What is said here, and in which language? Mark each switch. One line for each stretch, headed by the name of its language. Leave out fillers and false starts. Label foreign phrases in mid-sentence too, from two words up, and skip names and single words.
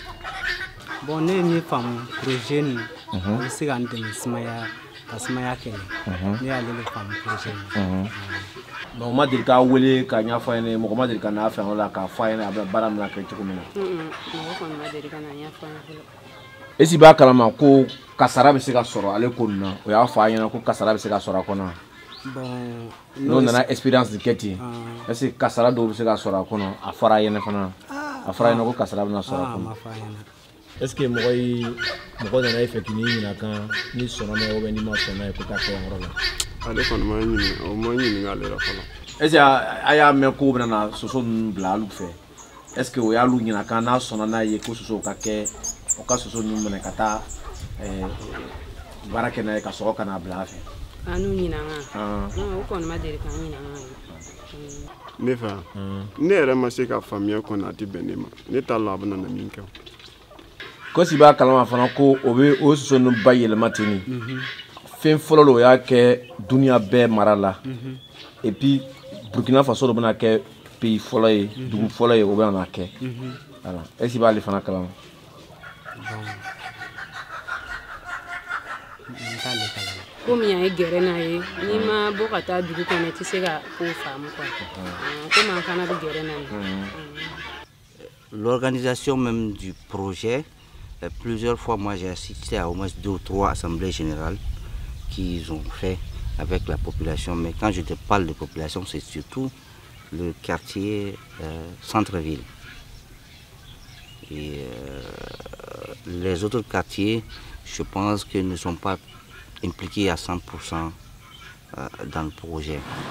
Bambara: Bon, ne ye min faamu projet nin a bɛ se ka n dɛmɛ sumaya ka sumaya kɛlɛ. Ne y'ale de faamu projet nin. Donc ma deli k'a wele ka ɲɛfɔ a ɲɛna mɔgɔ ma deli ka n'a fɛ o la k'a fɔ a ɲɛna a bɛ baara min na kɛ cogo min na. Mɔgɔ kɔni ma deli ka na ɲɛfɔ a ɲɛna.
French: Est-ce que
Bambara: b'a kalama ko kasara bɛ se ka sɔrɔ ale ko nin na o y'a fɔ a ɲɛna ko kasara bɛ se ka sɔrɔ a kɔnɔ. Bon, n'o nana expérience de kɛ ten
French: est-ce que
Bambara: kasara dɔw bɛ se ka sɔrɔ a kɔnɔ a fɔra a ɲɛna fana a fɔra a ɲɛna ko kasara bɛna sɔrɔ a kɔnɔ.
French: Est-ce que
Bambara: mɔgɔ nana e fɛ k'i n'i ɲininka kan ni sɔnna n'a ye
French: ou bien
Bambara: n'i ma sɔn n'a ye ko taa kɛ yan yɔrɔ la. Ale kɔni ma ɲininka o ma ɲininka ale la fɔlɔ.
French: Est-ce que
Bambara: a y'a mɛn ko bɛna na soso ninnu bila alu fɛ
French: est-ce que
Bambara: o y'alu ɲininka kan n'a sɔnna n'a ye ko soso ka kɛ o ka soso ninnu minɛ ka taa baara kɛ n'a ye ka sɔrɔ ka n'a bila a fɛ. A n'u ɲininka o kɔni ma deli k'an ɲininka. Ne fɛ ne yɛrɛ ma se ka faamuya kɔni a tɛ bɛn ne ma ne t'a la a bɛna na min kɛ. Ko si b'a kalama fana ko o bɛ o soso ninnu ba yɛlɛma ten ni fɛn fɔlɔ la o y'a kɛ duniya bɛɛ mara la
French: et puis
Bambara: Burkina Faso dɔ bɛna kɛ pays fɔlɔ ye dugu fɔlɔ ye o bɛna na kɛ voilà
French: est-ce que
Bambara: b'ale fana kalama.
French: Comme il y a un
Bambara: gɛrɛ n'a ye n'i ma bɔ ka taa dugu kɔnɔ i tɛ se ka ko faamu quoi. Comme an fana bɛ gɛrɛ n'a ye.
French: L'organisation même du projet, plusieurs fois moi j'ai assisté à au moins 2 ou 3 assemblées générales qu'ils ont fait avec la population. Mais quand je te parle de population, c'est surtout le quartier centre-ville. Et les autres quartiers, je pense qu'ils ne sont pas impliqués à 100% dans le projet.